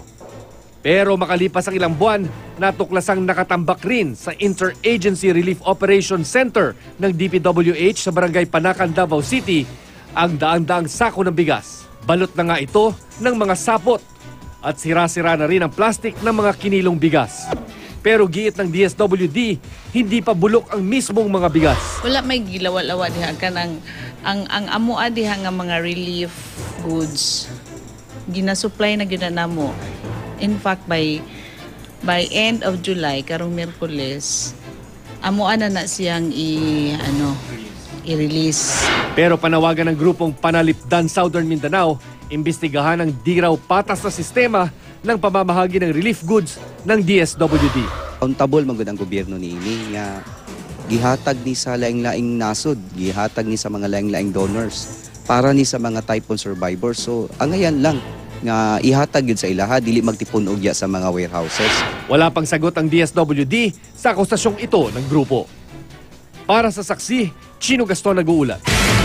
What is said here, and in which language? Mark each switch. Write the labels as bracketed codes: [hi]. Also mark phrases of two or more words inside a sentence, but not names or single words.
[tl] Pero makalipas ang ilang buwan, natuklasang nakatambak rin sa Interagency Relief Operations Center ng DPWH sa Barangay Panakan, Davao City ang daang-daang sako ng bigas. Balot na nga ito ng mga sapot at sira-sira na rin ang plastik ng mga kinilong bigas. Pero giit ng DSWD, hindi pa bulok ang mismong mga bigas. [ceb] Wala may gilawa-lawa diha kanang ang amoa diha nga mga [en] relief goods [ceb] ginasupply na gyud namo. [en] In fact by end of July [ceb] karong Miyerkules amoa na siyang i-release. [tl] Pero panawagan ng grupong Panalipdan Southern Mindanao, imbestigahan ang di raw patas na sistema ng pamamahagi ng [en] relief goods [tl] ng DSWD. [ceb] Accountable man gud ang gobyerno niini nga gihatag ni sa laing-laing nasod, gihatag ni sa mga laing-laing donors para ni sa mga [en] typhoon survivors. [ceb] So angayan lang nga ihatag yun sa ilaha, dili magtipon ogya sa mga warehouses. [tl] Wala pang sagot ang DSWD sa akusasyong ito ng grupo. Para sa saksi, Chino Gaston nag-uulat.